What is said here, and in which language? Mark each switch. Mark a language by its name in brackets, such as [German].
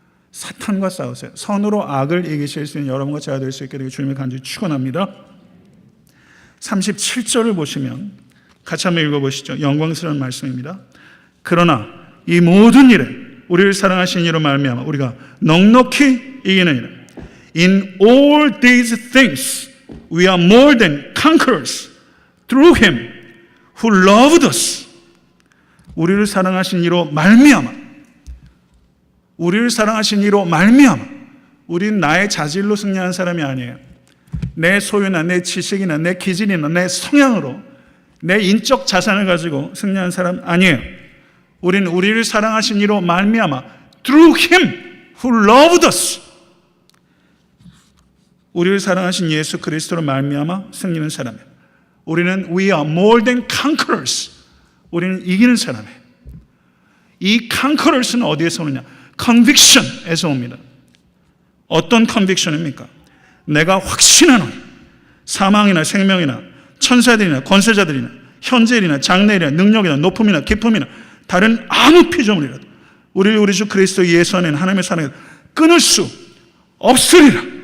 [Korean] 사탄과 싸우세요. 선으로 악을 이기실 수 있는 여러분과 제가 될 수 있게 되길 주님의 간절히 축원합니다. 37절을 보시면 같이 한번 읽어보시죠. 영광스러운 말씀입니다. 그러나 이 모든 일에 우리를 사랑하신 이로 말미암아 우리가 넉넉히 이기는 이라. [English] In all these things we are more than conquerors through him who loved us. [Korean] 우리를 사랑하신 이로 말미암아. 우리를 사랑하신 이로 말미암아. 우리는 나의 자질로 승리하는 사람이 아니에요. 내 소유나 내 지식이나 내 기질이나 내 성향으로 내 인적 자산을 가지고 승리하는 사람 아니에요. 우리는 우리를 사랑하신 이로 말미암아 through him who loved us. 우리를 사랑하신 예수 그리스도로 말미암아 승리하는 사람이에요. [English] 우리는 we are more than conquerors. [Korean] 우리는 이기는 사람이에요. 이 conquerors는 어디에서 오느냐? conviction에서 옵니다. 어떤 conviction입니까? 내가 확신하노니 사망이나 생명이나 천사들이나 권세자들이나 현재일이나 장래일이나 능력이나 높음이나 깊음이나 다른 아무 피조물이라도 우리를 우리 주 그리스도 예수 안에 하나님의 사랑에 끊을 수 없으리라.